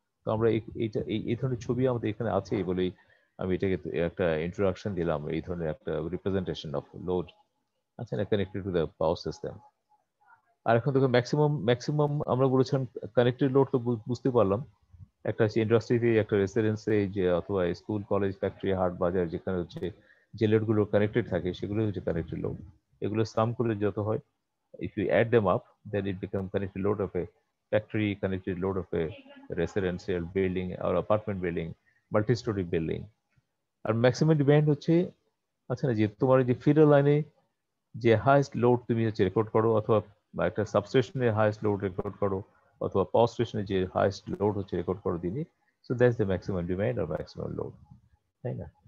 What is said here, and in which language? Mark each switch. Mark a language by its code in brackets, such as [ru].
[bn] তো আমরা এইটা এই ধরনের ছবি আমাদের এখানে আছে বলেই আমি এটাকে একটা ইন্ট্রোডাকশন দিলাম, এই ধরনের একটা রিপ্রেজেন্টেশন অফ লোড আছে না, [en] Connected to the power system. [bn] আর এখন দেখো ম্যাক্সিমাম ম্যাক্সিমাম আমরা বলেছিলাম কানেক্টেড লোড, তো বুঝতে পারলাম একটা হচ্ছে ইন্ডাস্ট্রিতে, একটা রেসিডেন্সে, যে অথবা স্কুল কলেজ ফ্যাক্টরি হাট বাজার যেখানে হচ্ছে যে লোডগুলো কানেক্টেড থাকে সেগুলো হচ্ছে কানেক্টেড লোড। এগুলো সাম করে যত হয়, [en] if you add them up then it becomes connected load of a factory, connected load of a residential building or apartment building, multi-story building. [bn] আর maximum demand হচ্ছে আচ্ছা না যে তোমার যে ফিডার লাইনে যে হাইয়েস্ট লোড তুমি হচ্ছে রেকর্ড করো, অথবা একটা সাবস্টেশনের হাইয়েস্ট লোড রেকর্ড করো, অথবা পাওয়ার স্টেশনে যে হাইয়েস্ট লোড হচ্ছে রেকর্ড করো দিনে, [en] so that's the maximum demand [bn] আর maximum load, তাই না?